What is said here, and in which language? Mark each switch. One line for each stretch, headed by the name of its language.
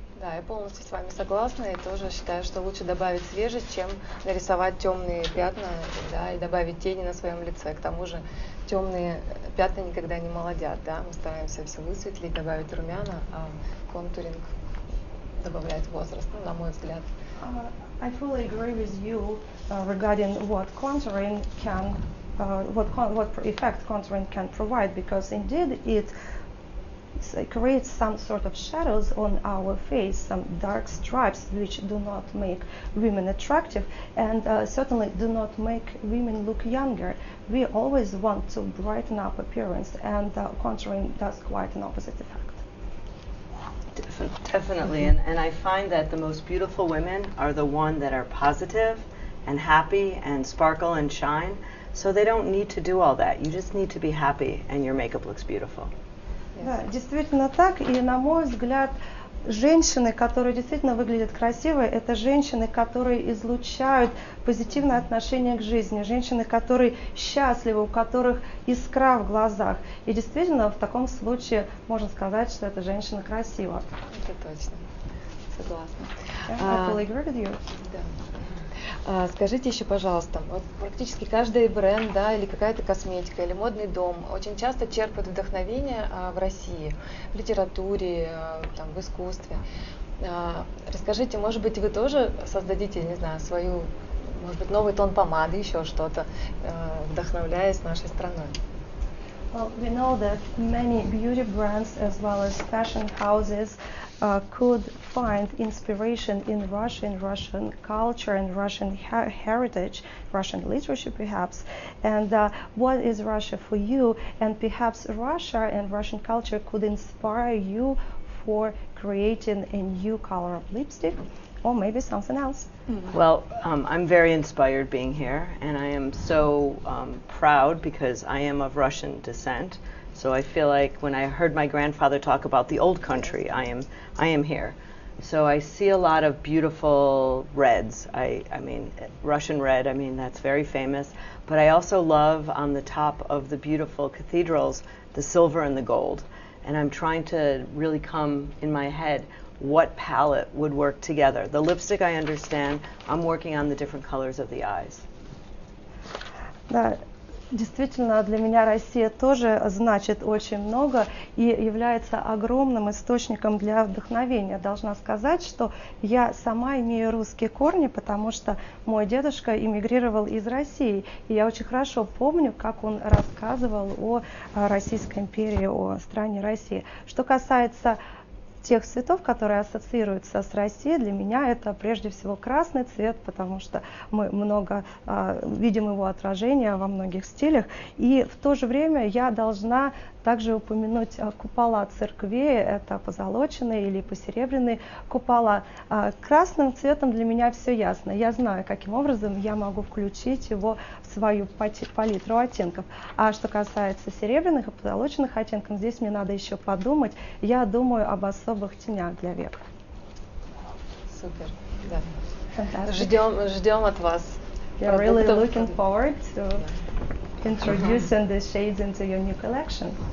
Russian: Да, я полностью с вами согласна и тоже считаю, что лучше добавить свежесть, чем нарисовать темные пятна, да, и добавить тени на своем лице. К тому же темные пятна никогда не молодят, да, мы стараемся все высветлить, добавить румяна, а контуринг добавляет возраст, ну, на мой взгляд.
English: I fully agree with you regarding what contouring can, what effect contouring can provide, because indeed it creates some sort of shadows on our face, some dark stripes which do not make women attractive and certainly do not make women look younger. We always want to brighten up appearance, and contouring does quite an opposite effect. Definitely, and I find that the most beautiful women are the ones that are positive and happy and sparkle and shine, so they don't need to do all that. You just need to be happy and your makeup looks beautiful.
Russian: Да, действительно так, и на мой взгляд, женщины, которые действительно выглядят красиво, это женщины, которые излучают позитивное отношение к жизни, женщины, которые счастливы, у которых искра в глазах. И действительно, в таком случае можно сказать, что эта женщина красива. Это точно. Согласна.
English: I fully agree with you.
Russian: Да. Скажите еще, пожалуйста, вот практически каждый бренд, да, или какая-то косметика, или модный дом очень часто черпает вдохновение в России, в литературе, там, в искусстве. Расскажите, может быть, вы тоже создадите, не знаю, свою, может быть, новый тон помады, еще что-то, вдохновляясь нашей страной?
English: Well, we know that many beauty brands as well as fashion houses could find inspiration in Russian culture and Russian heritage, Russian literature perhaps. And what is Russia for you? And perhaps Russia and Russian culture could inspire you for creating a new color of lipstick or maybe something else. Well, I'm very inspired being here, and I am so proud because I am of Russian descent. So I feel like when I heard my grandfather talk about the old country, I am here. So I see a lot of beautiful reds. I mean, Russian red, I mean, that's very famous. But I also love on the top of the beautiful cathedrals, the silver and the gold. And I'm trying to really come in my head what palette would work together. The lipstick I understand, I'm working on the different colors of the eyes.
Russian: Да, действительно, для меня Россия тоже значит очень много и является огромным источником для вдохновения. Должна сказать, что я сама имею русские корни, потому что мой дедушка эмигрировал из России. И я очень хорошо помню, как он рассказывал о Российской империи, о стране России. Что касается тех цветов, которые ассоциируются с Россией, для меня это прежде всего красный цвет, потому что мы много видим его отражения во многих стилях. И в то же время я должна также упомянуть купола церквей, это позолоченные или посеребряные купола. Красным цветом для меня все ясно. Я знаю, каким образом я могу включить его в свою палитру оттенков. А что касается серебряных и позолоченных оттенков, здесь мне надо еще подумать. Я думаю об особых тенях для век. Супер, да.
English: Fantastic.
Russian: Ждем от вас.
English: We're really looking forward to introducing the shades into your new collection.